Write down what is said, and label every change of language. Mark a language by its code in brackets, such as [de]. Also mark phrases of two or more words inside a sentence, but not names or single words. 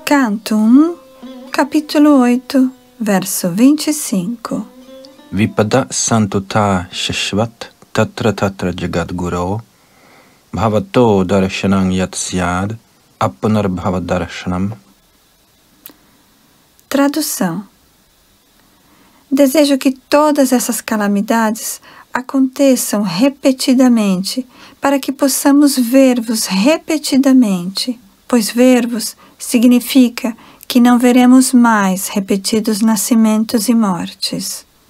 [pt] Canto 1, capítulo 8, verso 25. [sa] Vipada santuta shashvat tatra tatra jagadguro bhavato darshanam yatsyad apunar bhavadarshanam. [pt] Tradução. Desejo que todas essas calamidades aconteçam repetidamente, para que possamos ver-vos repetidamente, pois ver-vos significa que não veremos mais repetidos nascimentos e mortes.